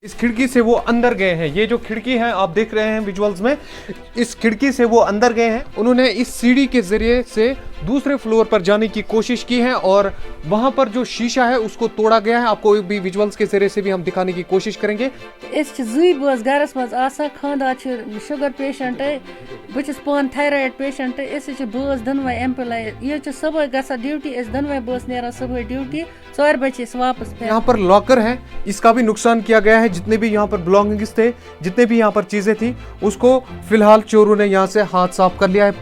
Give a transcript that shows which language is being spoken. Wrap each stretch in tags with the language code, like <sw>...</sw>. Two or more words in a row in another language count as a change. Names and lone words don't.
<hi>इस खिड़की से वो अंदर गए हैं। ये जो खिड़की है आप देख रहे हैं विजुअल्स में, इस खिड़की से वो अंदर गए हैं। उन्होंने इस सीढ़ी के जरिए से दूसरे फ्लोर पर जाने की कोशिश की है और वहां पर जो शीशा है उसको तोड़ा गया है। आपको भी विजुअल्स के जरिए से भी हम दिखाने की कोशिश करेंगे।</hi> <ks>जुई बस गरस मज आसा खानदार</ks> <en>sugar patient</en> <ks>बस पान</ks> <en>thyroid patient</en> <ks>बस दनवे एम्प्लॉय ये सुबह गसा ड्यूटी दनवे बस नेरा सुबह ड्यूटी 4 बजे वापस।</ks> <hi>यहाँ पर लॉकर है, इसका भी नुकसान किया गया है। जितने भी यहाँ पर बिलोंगिंग्स थे, जितने भी यहाँ पर चीजें थी, उसको फिलहाल चोरों ने यहाँ से हाथ साफ कर लिया है।</hi>